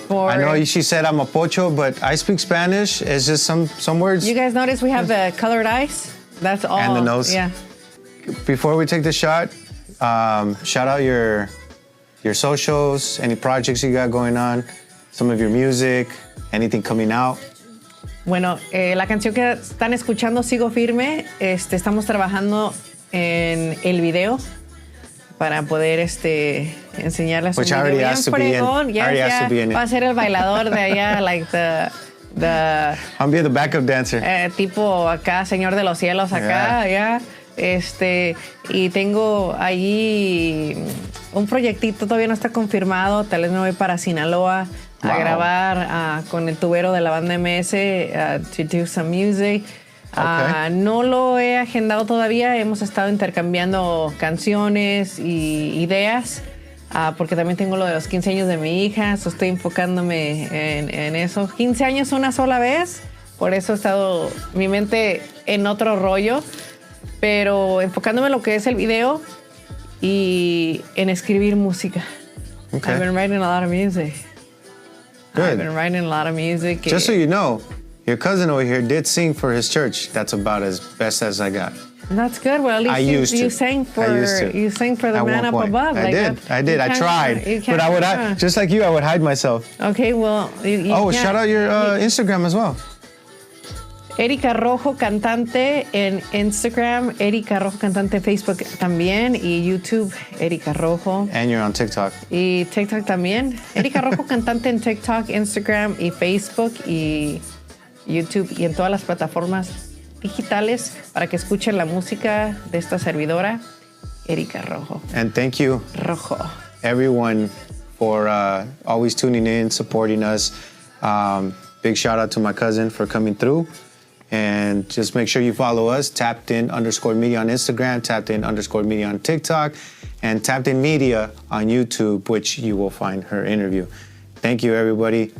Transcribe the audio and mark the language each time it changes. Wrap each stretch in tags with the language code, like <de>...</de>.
<en>I know she said I'm a pocho, but I speak Spanish. It's just some words. You guys notice we have the colored eyes? That's all. And the nose. Yeah. Before we take the shot, shout out your socials, any projects you got going on, some of your music, anything coming out.</en> <es>Bueno, la canción que están escuchando, Sigo Firme, estamos trabajando en el video para poder enseñarles un video bien fregón. Va a ser el bailador de allá,</es> <en>like the I'm being the backup dancer.</en> <es>Tipo acá, Señor de los Cielos acá, ya. Y tengo allí un proyectito, todavía no está confirmado, tal vez me voy para Sinaloa a grabar con el tubero de la banda MS,</es> <en>to do some music.</en> <es>No lo he agendado todavía, hemos estado intercambiando canciones y ideas, porque también tengo lo de los 15 años de mi hija, estoy enfocándome en eso. 15 años una sola vez, por eso he estado mi mente en otro rollo, pero enfocándome en lo que es el video y en escribir música.</es> <en>I've been writing a lot of music. Good. I've been writing a lot of music. Just so you know, your cousin over here did sing for his church. That's about as best as I got. That's good. Well, at least you sang for the man up above. I did. I tried. But I would, just like you, I would hide myself. Okay, well. Shout out your Instagram as well.</en> <es>Erika Rojo Cantante en Instagram, Erika Rojo Cantante en Facebook también, y YouTube, Erika Rojo.</es> <en>And you're on TikTok.</en> <es>Y TikTok también. Erika Rojo Cantante en TikTok, Instagram y Facebook, y YouTube y en todas las plataformas digitales para que escuchen la música de esta servidora, Erika Rojo.</es> <en>And thank you, everyone, for always tuning in, supporting us. Big shout out to my cousin for coming through. And just make sure you follow us, tappedin_media on Instagram, tappedin_media on TikTok, and Tapped In Media on YouTube, which you will find her interview. Thank you, everybody.</en>